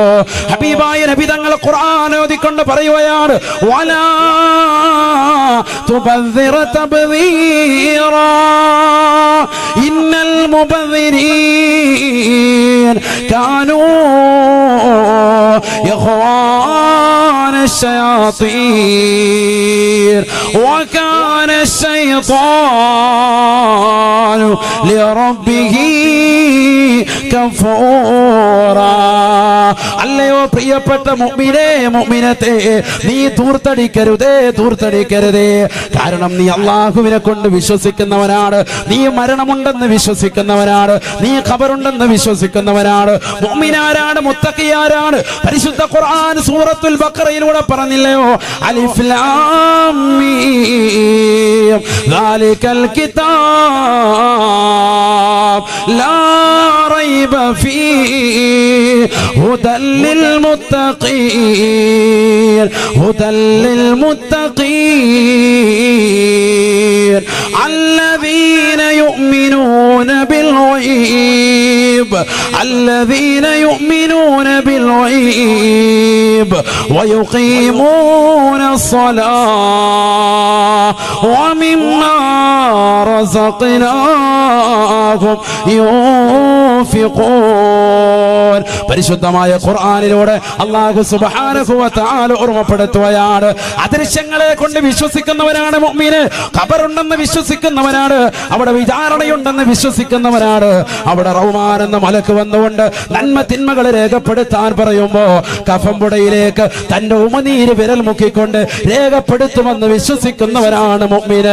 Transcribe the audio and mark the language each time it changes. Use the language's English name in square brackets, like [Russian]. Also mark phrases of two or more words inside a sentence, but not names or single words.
[Malayalam] ഹബീബായ നബി തങ്ങൾ ഖുർആൻ ഓതിക്കൊണ്ട് പറയുകയാണ്, [Arabic] ولا تبذر تبذيرا إن المبذرين كانوا إخوان الشياطين وكان الشيطان لربه كفورا. [Malayalam] അല്ലയോ പ്രിയപ്പെട്ട മുഅ്മിനേ, മുഅ്മിനത്തേ, നീ ദൂർത്തടിക്കരുതേ. കാരണം നീ അള്ളാഹുവിനെ കൊണ്ട് വിശ്വസിക്കുന്നവനാണ്, നീ മരണമുണ്ടെന്ന് വിശ്വസിക്കുന്നവനാണ്, നീ ഖബറുണ്ടെന്ന് വിശ്വസിക്കുന്നവനാണ്. മുഅ്മിനാരാണ്, മുത്തഖിയാരാണ്. പരിശുദ്ധ ഖുർആൻ സൂറത്തുൽ ബഖറയിലൂടെ പറഞ്ഞില്ലയോ, [Arabic] ألف لام ميم ذلك كتاب لا ريب فيه هدى لل متقين هدى لل മുത്തഖീൻ الذين يؤمنون بالغيب الذين يؤمنون بالغيب ويقيمون الصلاة ومما رزقناهم ينفقون. [Malayalam] പരിശുദ്ധമായ ഖുർആനിലൂടെ [Arabic] الله سبحانه وتعالى [Malayalam] ഓർമ്മപ്പെടുത്തുകയാണ്, അദൃശ്യങ്ങളെ കൊണ്ട് വിശ്വസിക്കുന്നവരാണ് മുഅ്മിന്, ഖബറുണ്ടെന്ന് വിശ്വസിക്കുന്നവനാണ്, അവിടെ വിചാരണയുണ്ടെന്ന് വിശ്വസിക്കുന്നവനാണ്. അവിടെ റഹ്മാൻ എന്ന മലക്ക് വന്നുകൊണ്ട് നന്മ തിന്മകൾ രേഖപ്പെടുത്താൻ പറയുമ്പോ കഫംപുടയിലേക്ക് തന്റെ ഉമനീര് വിരൽ മുക്കിക്കൊണ്ട് രേഖപ്പെടുത്തുമെന്ന് വിശ്വസിക്കുന്നവനാണ് മുഅ്മിന്.